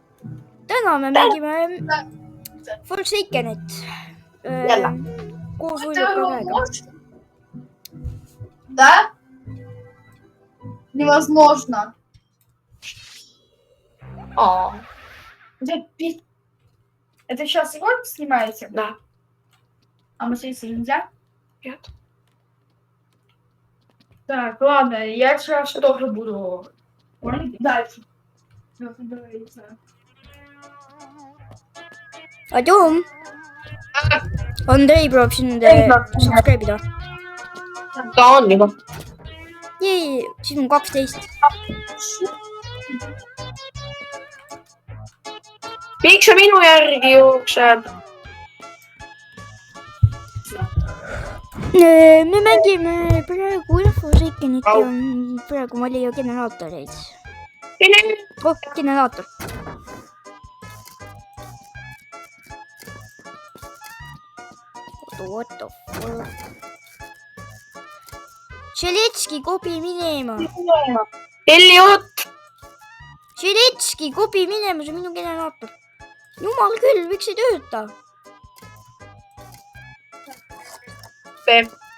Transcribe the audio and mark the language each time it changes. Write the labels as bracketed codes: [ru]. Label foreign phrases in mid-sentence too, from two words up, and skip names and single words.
[et] täna me mängime Forsakenit koos Uljukaga. [ru] Да? Невозможно. Это сейчас ролик снимаете? Да. А мы здесь нельзя? Нет. Так, ладно, я сейчас тоже буду. Дальше. Adjum! [et] Andrei proovib sind subscribe ida. Ta on juba. Jee, siis on 12. Miks see minu järgi jookseb? Me mängime praegu Forsakenit ja praegu ma leian generaatoreid. Oh, generaator. [en] What the fuck? [et] Šeletski, kobi minema. Elliot! Šeletski, kobi minema, see on minu generaator. Jumal küll, miks ei tööta? Peep.